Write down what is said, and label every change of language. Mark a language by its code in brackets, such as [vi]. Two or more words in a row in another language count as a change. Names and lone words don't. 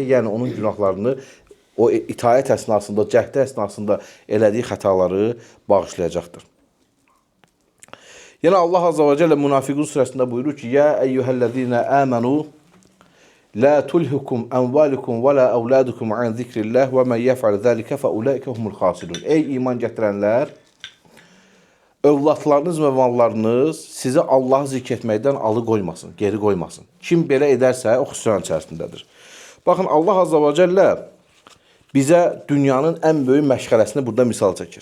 [az] Yəni, onun günahlarını o itaət əsnasında, cəhdə əsnasında elədiyi xətaları bağışlayacaqdır. Yəni, Allah Azza və Cəllə Münafiqun surəsində buyurur ki, [ar] "يا أيها الذين آمنوا لا تلهكم أموالكم ولا أولادكم عن ذكر الله ومن يفعل ذلك فأولئك هم الخاسرون." [az] Ey iman gətirənlər, övladlarınız və mallarınız sizi Allah'ı zikr etməkdən alıqoymasın, geri qoymasın. Kim belə edərsə, o xüsran içərisindədir. Baxın, Allah [ar] عز وجل [az] bizə dünyanın ən böyük məşğələsini burada misal çəkir.